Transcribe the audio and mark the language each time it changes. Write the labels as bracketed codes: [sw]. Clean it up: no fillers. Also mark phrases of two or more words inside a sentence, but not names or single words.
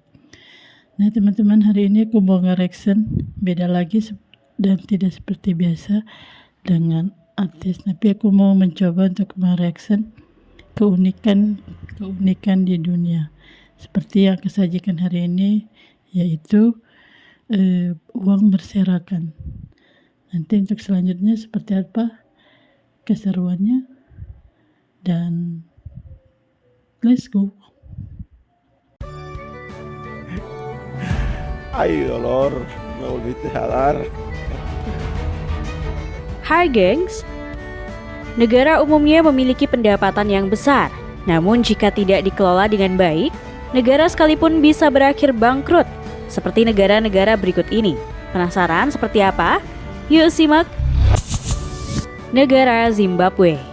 [id] Nah teman-teman, hari ini aku mau nge-reaction beda lagi dan tidak seperti biasa dengan artis, tapi aku mau mencoba untuk mereaction keunikan di dunia seperti yang aku sajikan hari ini, yaitu uang berserakan. Nanti untuk selanjutnya seperti apa keseruannya, dan [en] let's go. [es] Ay, dolor, me volviste a dar. [id] Hai gengs, negara umumnya memiliki pendapatan yang besar, namun jika tidak dikelola dengan baik, negara sekalipun bisa berakhir bangkrut, seperti negara-negara berikut ini. Penasaran seperti apa? Yuk simak. Negara Zimbabwe.